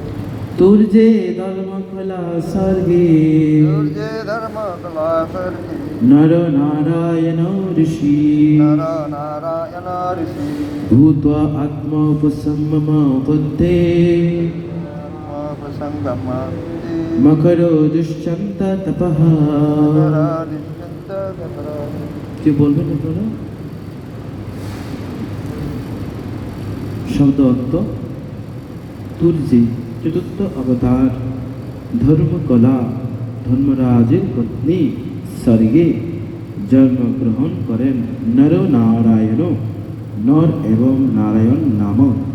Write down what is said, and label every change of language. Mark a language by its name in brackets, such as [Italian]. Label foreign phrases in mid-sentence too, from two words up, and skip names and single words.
[Sanskrit] तुर्जे धर्म कला सर्गे नर नारायण ऋषि नर नारायण ऋषि भूत्वा आत्मोपसम्ममोपत्ते संगम मकरो दुष्यन्त तपः [Bangla] কি বলবেন আপনারা? শব্দ অর্থ তুলসী চতুর্থ অবতার ধর্মকলা ধর্মরাজের পত্নী স্বর্গে জন্মগ্রহণ করেন নর নারায়ণ নর এবং নারায়ণ নামক